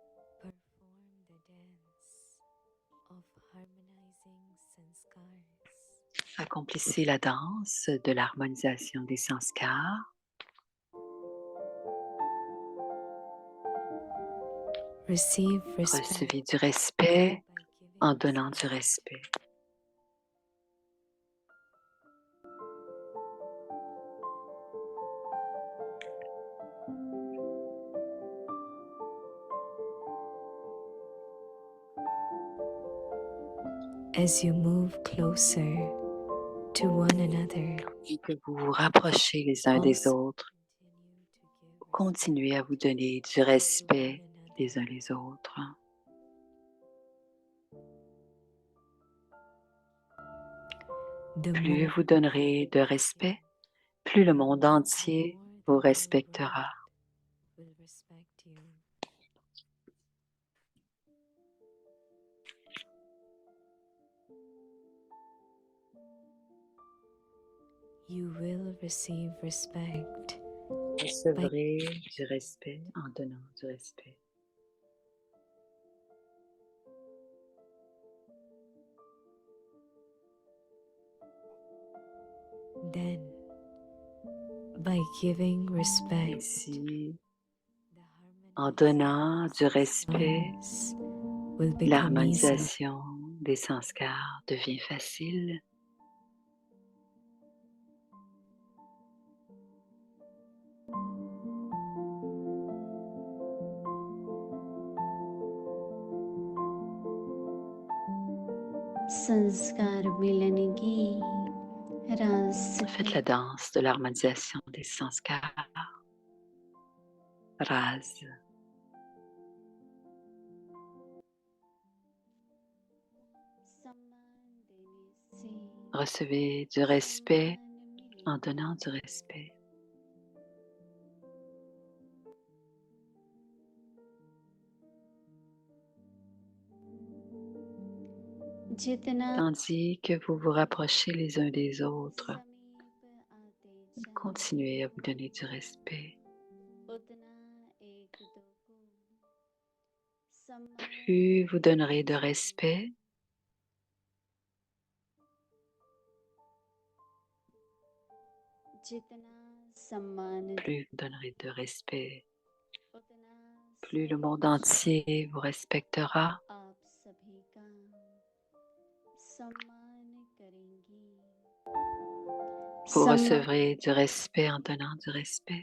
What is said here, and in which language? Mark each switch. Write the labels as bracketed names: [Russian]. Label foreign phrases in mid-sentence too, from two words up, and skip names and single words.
[French] Accomplissez la danse de l'harmonisation des sanskars. Recevez du respect en donnant du respect. [English] As you move closer to one another, [French] Et que vous vous rapprochez les uns des autres, continuez à vous donner du respect les uns les autres. [English] the [French] Plus [English] more [French] vous donnerez de respect, plus le monde entier vous [English] the [French] respectera. [English] world will respect you. You will receive respect [French] Recevrez du respect en donnant du respect. [English] then by giving respect. [French] Ainsi, [English] The [French] en donnant du respect, [English] harmonies will become easy. [French] l'harmonisation des sanskars devient facile. [Hindi] संस्कार मिलन की रास [French] Faites la danse de l'harmonisation des sanskars. Rase. [Hindi] सम्मान देने से [French] Recevez du respect en donnant du respect. [Hindi] जितना [French] Tandis que vous vous rapprochez les uns des autres, [Hindi] समीप आते जाओ [French] continuez à vous donner du respect. [Hindi] उतना एक दो को सम्मान [French] Plus vous donnerez de respect, [Hindi] जितना सम्मान [French] plus vous donnerez de respect, [Hindi] उतना [French] plus le monde entier vous respectera. [Hindi] आप सभी का सम्मान करेंगी [French] Vous recevrez du respect en donnant du respect.